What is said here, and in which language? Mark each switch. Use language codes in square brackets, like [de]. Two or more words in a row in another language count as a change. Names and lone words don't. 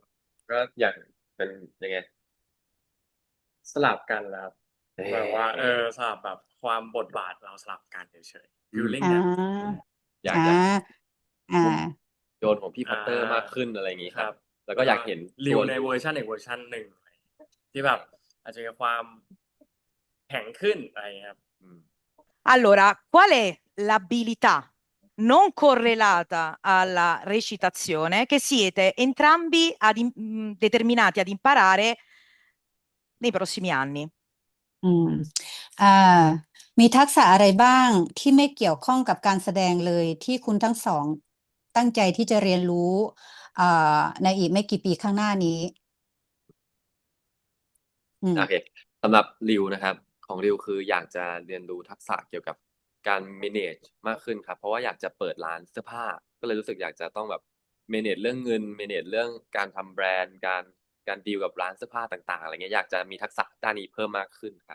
[th] ก็อยากเป็นยังไงสลับกันแล้วแบบว่าสลับแบบความบทบาทเราสลับกันเฉยๆฟีลลิ่ง อ่า นั้น อยาก อ่า จะ อ่า โยนของพี่พัตเตอร์มากขึ้นอะไรอย่างงี้ ค ครั รับ บ แล้วก็อยากเห็น ริ ตัว ว ในเวอร์ชันอีกเวอร์ชันหนึ่งที่แบบอาจจะมีความแข็งขึ้นอะไรอย่างเงี้ยครับ อืม [it] Allora, qual è l'abilità non correlata alla recitazione che siete entrambi determinati ad imparare nei prossimi anni? [th] อืมอ่ามีทักษะอะไรบ้างที่ไม่เกี่ยวข้องกับการแสดงเลยที่คุณทั้งสองตั้งใจที่จะเรียนรู้ในอีกไม่กี่ปีข้างหน้านี้ อืม โอเคสำหรับริวนะครับ ของริวคืออยากจะเรียนรู้ทักษะเกี่ยวกับการ manage มากขึ้นครับ เพราะว่าอยากจะเปิดร้านเสื้อผ้า ก็เลยรู้สึกอยากจะต้องแบบ manage เรื่องเงิน manage เรื่องการทำแบรนด์การดีลกับร้านเสื้อผ้าต่างๆอะไรเงี้ยอยากจะมีทักษะด้านนี้เพิ่มมากขึ้นครับ